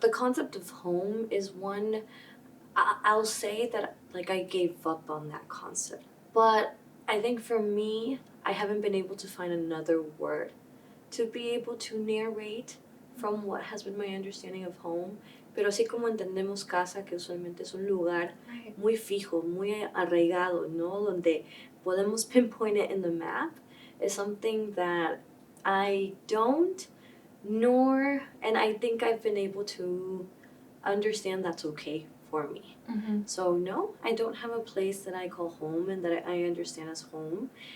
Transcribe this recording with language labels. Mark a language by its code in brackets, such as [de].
[en] The concept of home is one, I'll say that like I gave up on that concept. But I think for me, I haven't been able to find another word to be able to narrate from what has been my understanding of home [es] pero así como entendemos casa, que usualmente es un lugar [en] Right. [es] muy fijo, muy arraigado, ¿no? Donde podemos [en] pinpoint it in the map, is something that I don't, and I think I've been able to understand that's okay for me. Mm-hmm. So no, I don't have a place that I call home and that I understand as home.